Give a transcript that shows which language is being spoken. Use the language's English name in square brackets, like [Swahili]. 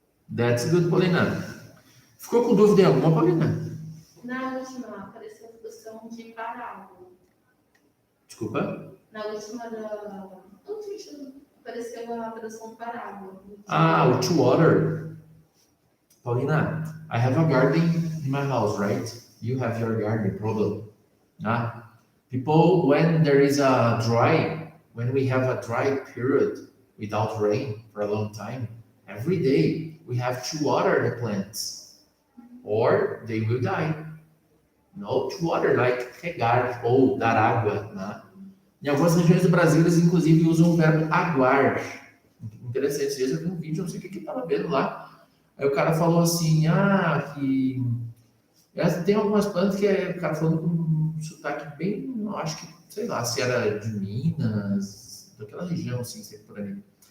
[English] That's good, Paulina. [Portuguese] Ficou com dúvida em alguma, Paulina? Na última apareceu a tradução de parábola. Desculpa. Na última da. No último apareceu a tradução parábola. Ah, o to water. [English] Paulina, I have a garden in my house, right? You have your garden, probably. Ah, people, when there is a when we have a dry period without rain for a long time, every day we have to water the plants, or they will die. No, to water, like [Portuguese] regar ou dar água, né? Em algumas regiões do Brasil, eles inclusive usam o verbo aguar. Interessante, esses dias eu vi um vídeo, não sei o que que estava vendo lá. Aí o cara falou assim, que tem algumas plantas que o cara falando com um sotaque bem, eu acho que, sei lá, se era de Minas, daquela região, assim, sempre por ali.